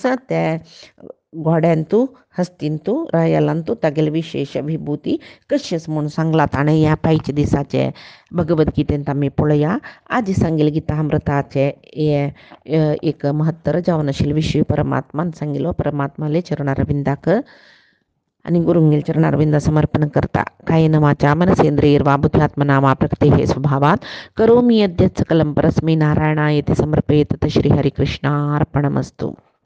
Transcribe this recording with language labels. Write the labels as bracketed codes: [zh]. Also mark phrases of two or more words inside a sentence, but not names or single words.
[kok] ते घोड्यांतू हस्तींतू रायालांतू तागेले विशेष विभूती कशेंच म्हूण सांगला ताणें ह्या पायच्या दिसाचे भगवद्गीतेंत आमी पळोवया. आज सांगिल्ले गीतामृताचे हे एक महत्तर जावन आशिल्ले विशय परमात्मान सांगिल्लो परमात्माले चरणारविंदाक आणि गुरुंगेल चरणारविंद समर्पण करता. [sa] कायेन वाचा मनसेंद्रियैर्वा बुद्ध्यात्मना वा प्रकृतेः स्वभावात् करोमि यद्यत् सकलं परस्मै नारायणायेति समर्पयेत्. श्रीहरिकृष्णार्पणमस्तु.